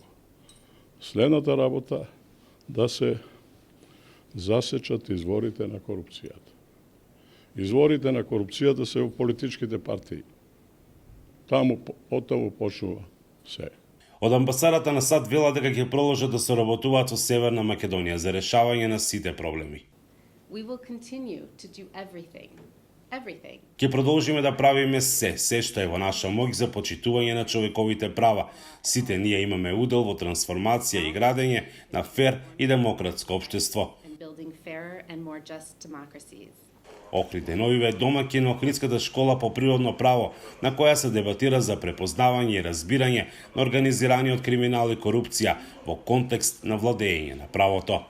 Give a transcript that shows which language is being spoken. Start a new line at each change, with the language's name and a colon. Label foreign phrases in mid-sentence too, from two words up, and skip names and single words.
Macedonian: Следната работа да се засечат изворите на корупцијата. Изворите на корупцијата се во политичките партии. Од таму почнува се. Од амбасадата на САД вела дека ќе продолжат да соработуваат со Северна Македонија за решавање на сите проблеми.
English: We will continue to do everything.
Macedonian: Ќе продолжиме да правиме се што е во наша моќ за почитување на човековите права. Сите ние имаме удел во трансформација и градење на фер и демократско општество. Охрид Деновиве е домаќин на Охридската школа по природно право, на која се дебатира за препознавање и разбирање на организираниот криминал и корупција во контекст на владење на правото.